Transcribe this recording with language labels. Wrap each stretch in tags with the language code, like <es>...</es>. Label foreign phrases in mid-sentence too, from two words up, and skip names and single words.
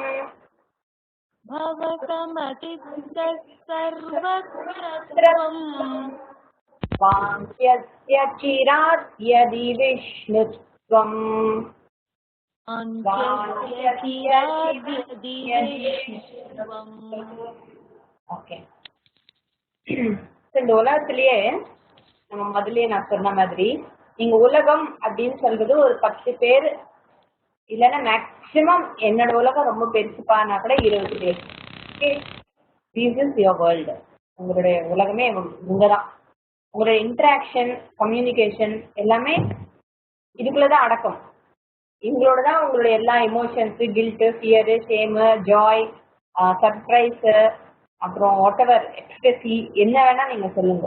<sa>भव समचित्तः सर्वत्र त्वं वाञ्छस्य चिरात् यदि विष्णुत्वं वाञ्छस्य चिरात् यदि विष्णुत्वं।</sa> <ta>ஓகே. இந்த உலகத்திலேயே நம்ம முதல்லயே நான் சொன்ன மாதிரி நீங்க உலகம் அப்படின்னு சொல்றது ஒரு 10 பேர் இல்லைன்னா மேக்சிமம் என்னோட உலகம் ரொம்ப பெருசுப்பானா கூட 20 பேர்.</ta> <en>This is your world.</en> <ta>உங்களுடைய உலகமே இங்கதான். உங்களுடைய</ta> <en>interaction communication</en> <ta>எல்லாமே இதுக்குள்ளதான் அடக்கம். இவங்களோட தான் உங்களுடைய எல்லா</ta> <en>emotions guilt fear shame joy surprise</en> <ta>அப்புறம்</ta> <en>what ever express</en> <ta>என்ன வேணா நீங்க சொல்லுங்க.</ta>